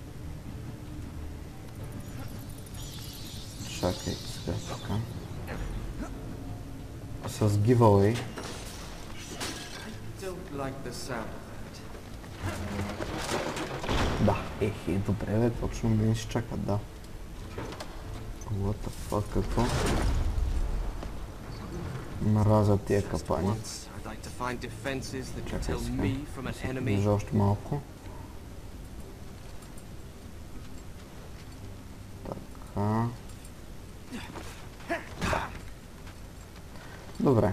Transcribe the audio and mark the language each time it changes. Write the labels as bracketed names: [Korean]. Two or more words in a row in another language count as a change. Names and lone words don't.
[Bulgarian] Чакай, сега така. С giveaway. Да, добре бе, точно мен ще чакат, да. [English] What the fuck, [Bulgarian] какво? Мразя тия капани. Чакай сега. Движа още малко. Така. Добре.